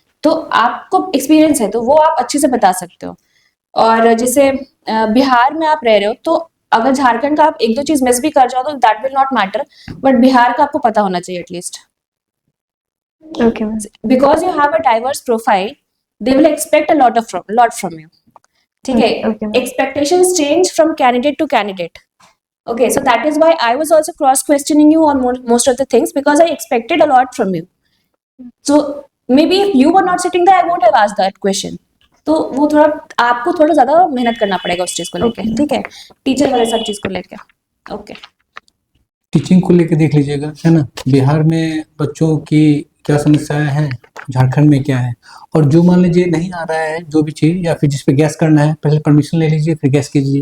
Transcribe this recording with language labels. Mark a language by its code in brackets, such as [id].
[hi] तो आपको एक्सपीरियंस है तो वो आप अच्छे से बता सकते हो। और जैसे बिहार में आप रह रहे हो, तो अगर झारखंड का आप एक दो चीज मिस भी कर जाओ तो [en] that will not matter, [hi] but Bihar का आपको पता होना चाहिए at least, [en] Okay, ma'am. Because you have a diverse profile, they will expect a lot from you, [hi] ठीक है। [en] Okay, ma'am. Expectations change from candidate to candidate, okay, so that is why I was also cross questioning you on most of the things, because I expected a lot from you. So maybe if you were not sitting there, I won't have asked that question. [hi] तो वो थोड़ा आपको थोड़ा ज्यादा मेहनत करना पड़ेगा उस चीज को लेके, ठीक है, टीचर वाले सब चीज को लेके। [en] okay, [hi] टीचिंग को लेके देख लीजिएगा, है ना। बिहार में बच्चों की क्या समस्याएं हैं, झारखंड में क्या है। और जो मान लीजिए नहीं आ रहा है जो भी चीज़, या फिर जिस पे गैस करना है, पहले परमिशन ले लीजिए फिर गैस कीजिए।